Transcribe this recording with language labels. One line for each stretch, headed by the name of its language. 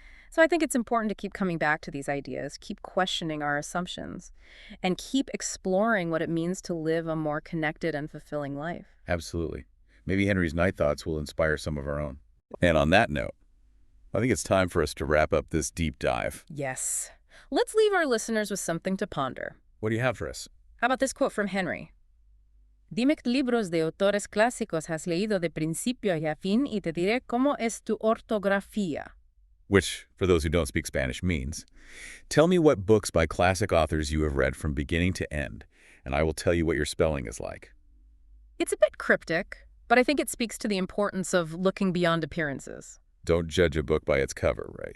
English: So I think it's important to keep coming back to these ideas, keep questioning our assumptions, and keep exploring what it means to live a more connected and fulfilling life. Absolutely. Maybe Henry's night thoughts will inspire some of our own. And on that note, I think it's time for us to wrap up this deep dive. Yes. Let's leave our listeners with something to ponder. What do you have for us? How about this quote from Genry?
Spanish: Dime qué libros de autores clásicos has leído de principio a fin y te diré cómo es tu ortografía.
English: Which, for those who don't speak Spanish, means, tell me what books by classic authors you have read from beginning to end, and I will tell you what your spelling is like. It's a bit cryptic, but I think it speaks to the importance of looking beyond appearances. Don't judge a book by its cover, right?